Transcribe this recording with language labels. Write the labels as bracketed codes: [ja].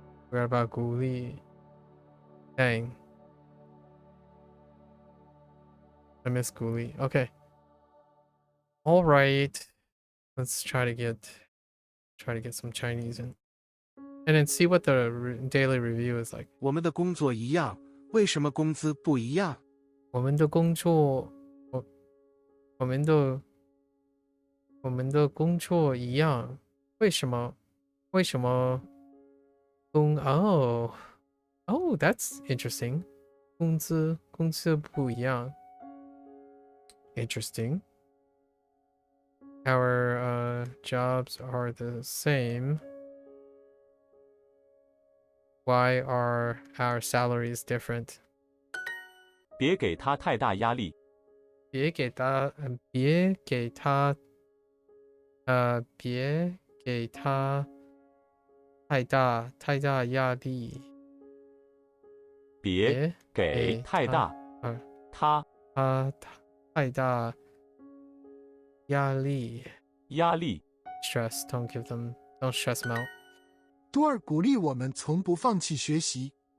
[en] What about Guli? Dang. I miss Guli. Okay. All right. Let's try to get some Chinese in. And then see what the daily review is like. [zh] 我们的工作一样，为什么工资不一样？我们的工作，我们的工作一样，为什么？为什么？ [en] Oh, that's interesting. [zh] 工资不一样。 [en] Interesting. Our jobs are the same. Why are our salaries different? [zh] 别给他太大压力。别给他太大压力。别给太大他太大压力。压力。 [en] Stress, don't stress them out. [zh] 多尔鼓励我们从不放弃学习。